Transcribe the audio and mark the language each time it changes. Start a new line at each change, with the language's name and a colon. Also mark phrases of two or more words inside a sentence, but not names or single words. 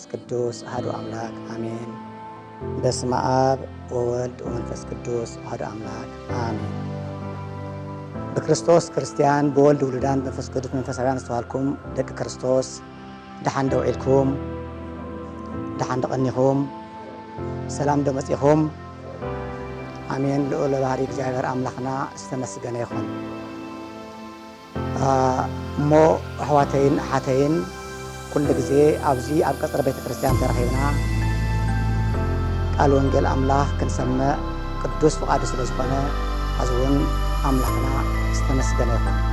Geez: ቅዱስ አሐዱ አምላክ አሜን። በስመ አብ ወወልድ ወመንፈስ ቅዱስ አሐዱ አምላክ አሜን። በክርስቶስ ክርስቲያን በወልድ ውሉዳን መንፈስ ቅዱስ መንፈሳውያን
Tigrinya: ዝተባልኩም ደቂ ክርስቶስ ደሓን ደው ኢልኩም ደሓን ደቐኒኹም ሰላም ደመፂኹም አሜን። ልዑል ባህሪ እግዚአብሔር አምላክና ዝተመስገነ ይኹን። እሞ ኣሕዋተይን ኣሓተይን ኩሉ ግዜ ኣብዚ ኣብ ቀፅሪ ቤተ ክርስቲያን ተረኺብና ቃል ወንጌል ኣምላኽ ክንሰምዕ ቅዱስ ፍቓዱ ስለ ዝኾነ ሕዚ እውን ኣምላኽና ዝተመስገነ ይኹን።